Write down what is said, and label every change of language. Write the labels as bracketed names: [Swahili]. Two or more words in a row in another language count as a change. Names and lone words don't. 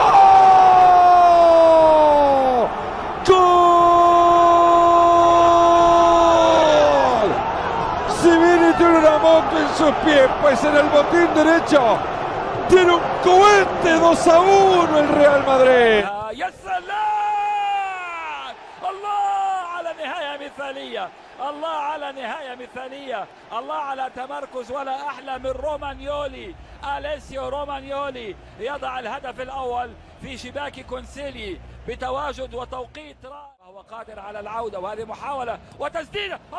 [Spanish] ¡Gol! Si Vini tiene una moto en sus pies, pues en el botín derecho tiene un cohete 2-1 el Real Madrid. [Arabic] يا سلام الله على نهاية مثالية الله على نهاية مثالية الله على تمركز ولا أحلى من رومانيولي أليسيو رومانيولي يضع الهدف الأول في شباك كونسيلي بتواجد وتوقيت رائع وهو قادر على العودة وهذه محاولة وتسديدة